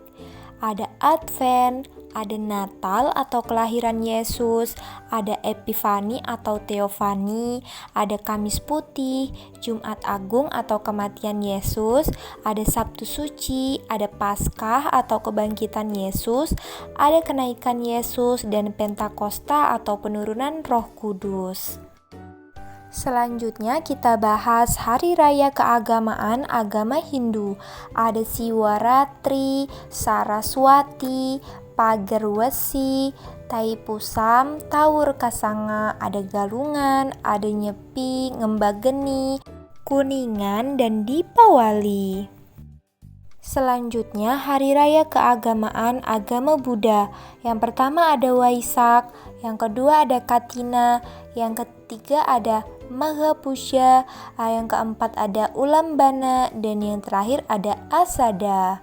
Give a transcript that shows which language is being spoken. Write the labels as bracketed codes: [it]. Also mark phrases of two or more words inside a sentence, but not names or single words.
[id] Ada Advent, ada Natal atau kelahiran Yesus, ada Epifani atau Teofani, ada Kamis Putih, Jumat Agung atau kematian Yesus, ada Sabtu Suci, ada Paskah atau kebangkitan Yesus, ada kenaikan Yesus, dan Pentakosta atau penurunan Roh Kudus. Selanjutnya kita bahas hari raya keagamaan agama Hindu. Ada Siwaratri, Saraswati, Pagerwesi, Taipusam, Taur Kasanga, ada Galungan, ada Nyepi, Ngembageni, Kuningan, dan Dipawali. Selanjutnya hari raya keagamaan agama Buddha. Yang pertama ada Waisak, yang kedua ada Katina, yang ketiga ada Magha Pusya, yang keempat ada Ulambana, dan yang terakhir ada Asada.